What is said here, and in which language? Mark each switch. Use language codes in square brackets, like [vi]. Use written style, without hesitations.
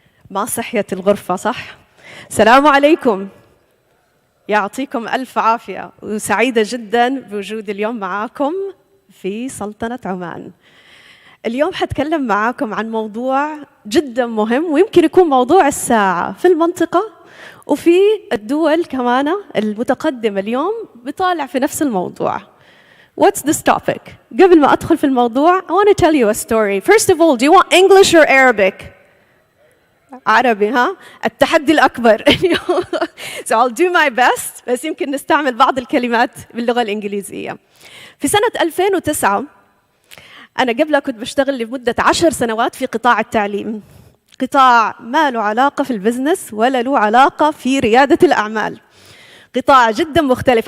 [ar] ما صحيت الغرفة صح؟ السلام عليكم، يعطيكم ألف عافية، وسعيدة جدا بوجود اليوم معاكم في سلطنة عمان. اليوم حتكلم معاكم عن موضوع جدا مهم ويمكن يكون موضوع الساعة في المنطقة وفي الدول كمان المتقدمة اليوم بيطالع في نفس الموضوع. [en] What's this topic? [ar] قبل ما أدخل في الموضوع [en] I want to tell you a story. First of all, do you want English or Arabic? [ar] عربي ها؟ التحدي الأكبر. [en] So I'll do my best، [ar] بس يمكن نستعمل بعض الكلمات باللغة الإنجليزية. في سنة 2009 أنا قبلها كنت بشتغل لمدة 10 سنوات في قطاع التعليم، قطاع ما له علاقة في البزنس ولا له علاقة في ريادة الأعمال، قطاع جدا مختلف.